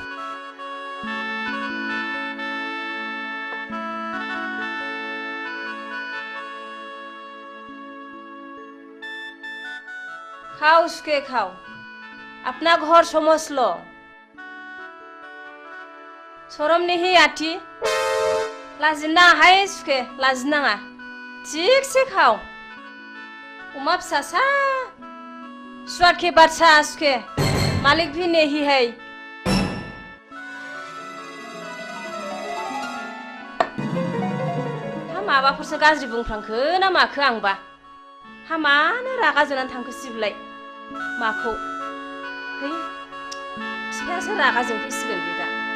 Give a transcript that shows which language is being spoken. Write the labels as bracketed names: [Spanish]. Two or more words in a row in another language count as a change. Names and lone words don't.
[Hindi] खाओ उसके खाओ अपना घर समझ लो शरम नहीं आती लाजिना है सुखे [Bodo] लाजिनाङा ठीक से [Hindi] खाओ [Bodo] उमा फिसासा [Hindi] स्वाद के बादशाह सुखे मालिक भी नहीं है [Bodo] माबाफोरसो गाज्रि बुंफ्रांखो ना माखो आंबा हामानो रागा जोंनानै थांखो सिबलाय माखौ है बिफायासो रागा जोंफैसिगोन बे दा